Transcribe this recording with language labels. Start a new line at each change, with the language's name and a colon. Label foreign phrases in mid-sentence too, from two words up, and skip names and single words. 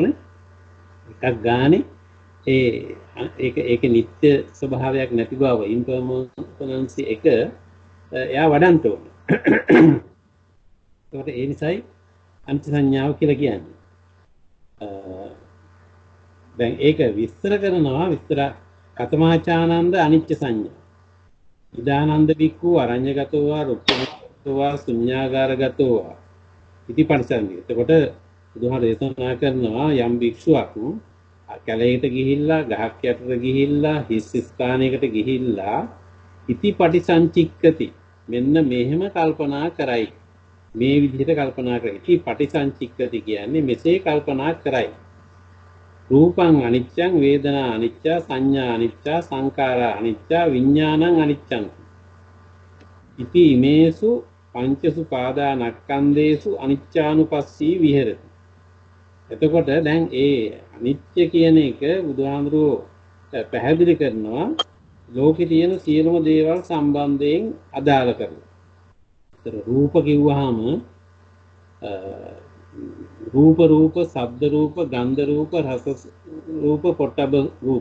Sinhala: එකක් ගානේ ඒක නිත්‍ය ස්වභාවයක් නැති බව ඉම්පර්මනන්සි එක එයා වඩන්න ඕන. ඒකට ඒ නිසායි අනිත්‍ය සංඥාව කියලා කියන්නේ. දැන් ඒක විස්තර කරනවා විස්තර
Pali: කතමාචානන්ද අනිත්‍ය සංඥා. ඉදානන්ද බික්ඛු අරඤ්‍යගතෝ රුක්ඛගතෝ ශුඤ්ඤාගාරගතෝ ඉති පරිසංගය.
Sinhala: එතකොට බුදුහාම දේශනා කරනවා යම් භික්ෂුවක් කැලේට ගිහිල්ලා ගහක් යටට ගිහිල්ලා හිස් ස්ථානයකට ගිහිල්ලා
Pali: ඉති පටිසංචික්කති
Sinhala: මෙන්න මෙහෙම කල්පනා කරයි. මේ විදිහට කල්පනා කරයි.
Pali: ඉති පටිසංචික්කති
Sinhala: කියන්නේ මෙසේ කල්පනා කරයි.
Pali: රූපං අනිච්චං වේදනා අනිච්චා සංඥා අනිච්චා සංඛාරා අනිච්චා විඥානං අනිච්චං ඉති ඉමේසු පංචසු පාදානක්ඛන්දේසු අනිච්චානුපස්සී විහෙරති.
Sinhala: එතකොට දැන් ඒ අනිත්‍ය කියන එක බුදුහාමුදුරුවෝ පැහැදිලි කරනවා ලෝකේ තියෙන සියලුම දේවල් සම්බන්ධයෙන් අදාළ කරලා. ඒතර රූප කිව්වහම රූප ශබ්ද රූප ගන්ධ රූප රස රූප පොට්ටබ රූප.